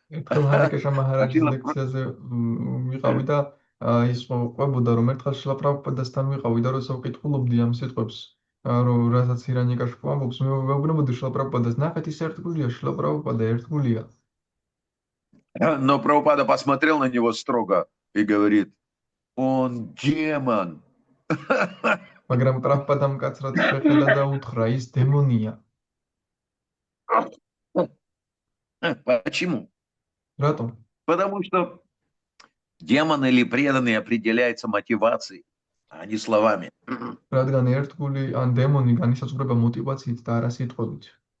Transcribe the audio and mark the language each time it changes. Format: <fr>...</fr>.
<ka>ერთხელ ჰარიკეშა მაჰარაჯის ლექციაზე ვიყავი და ის ყვებოდა რომ ერთხელ შილა პრაბჰუპადასთან ვიყავი და როცა ვკითხულობდი ამ სიტყვებს, რომ რასაც ჰირანიაკაშიპუ ამბობს, მე ვეუბნებოდი შილა პრაბჰუპადას, ნახეთ ის ერთგულია, შილა პრაბჰუპადა ერთგულია.</ka> <ru>Но Прабхупада посмотрел на него строго и говорит: он демон.</ru> <ka>მაგრამ პრაბჰუპადამ კაცრად შეხედა და უთხრა, ის დემონია.</ka> <ru>Почему? Рάτом. Потому что демон или преданный определяется мотивацией, а не словами.</ru> <ka>რადგან ერთგული ან დემონი განისაზღვრება мотивациით და არა სიტყვებით.</ka>